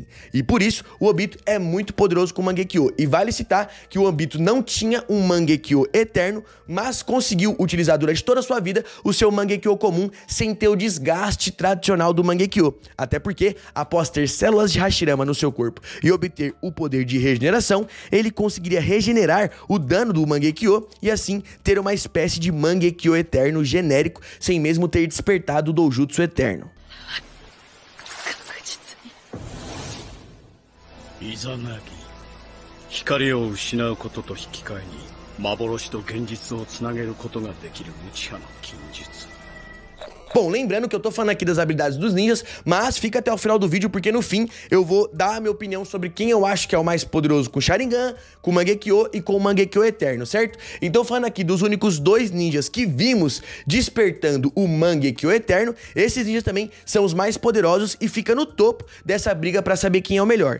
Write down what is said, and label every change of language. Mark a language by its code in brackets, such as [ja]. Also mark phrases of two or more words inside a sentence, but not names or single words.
[pt] E por isso, o Obito é muito poderoso com o Mangekyo, e vale citar que o Obito não tinha um Mangekyo eterno, mas conseguiu utilizar durante toda a sua vida o seu Mangekyo comum sem ter o desgaste tradicional do Mangekyo, até porque após ter células de Hashirama no seu corpo e obter o poder de regeneração, ele conseguiria regenerar o dano do Mangekyo e assim ter uma espécie de Mangekyo eterno genérico, sem mesmo ter despertado o Doujutsu eterno. Izanagi. [ja] 光を失うことと引き換えに幻と現実をつなげることができるウチハの禁術。 [pt] Bom, lembrando que eu tô falando aqui das habilidades dos ninjas, mas fica até o final do vídeo porque no fim eu vou dar a minha opinião sobre quem eu acho que é o mais poderoso com Sharingan, com Mangekyo e com o Mangekyo Eterno, certo? Então falando aqui dos únicos dois ninjas que vimos despertando o Mangekyo Eterno, esses ninjas também são os mais poderosos e fica no topo dessa briga pra saber quem é o melhor.